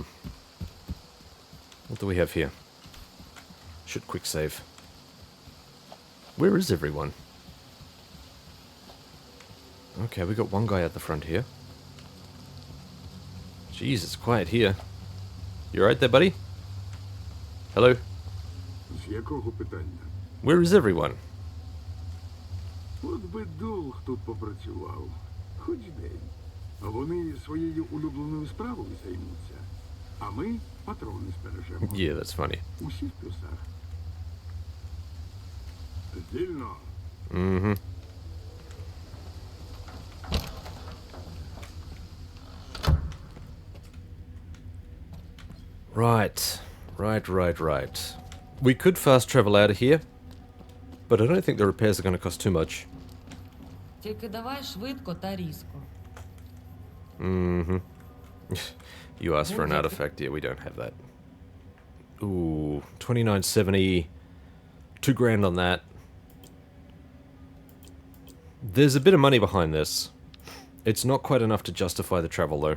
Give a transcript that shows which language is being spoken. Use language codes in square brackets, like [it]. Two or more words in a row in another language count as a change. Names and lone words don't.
[en] What do we have here? Should quick save. Where is everyone? Okay, we got one guy at the front here. Jeez, it's quiet here. You right there, buddy? Hello? [uk] З якого питання? [en] Where is everyone? [uk] От би Долг тут попрацював. Хоч день. А вони своєю улюбленою справою займуться. А ми Патрони збережемо. [en] Yeah, that's funny. [uk] Усі в плюсах. Вільно. [en] Mm-hmm. Right. Right. We could fast travel out of here, but I don't think the repairs are going to cost too much. [uk] Тільки давай швидко та різко. [en] Mm-hmm. You asked for an artifact. Yeah, we don't have that. Ooh, 2970. 2 grand on that. There's a bit of money behind this. It's not quite enough to justify the travel, though.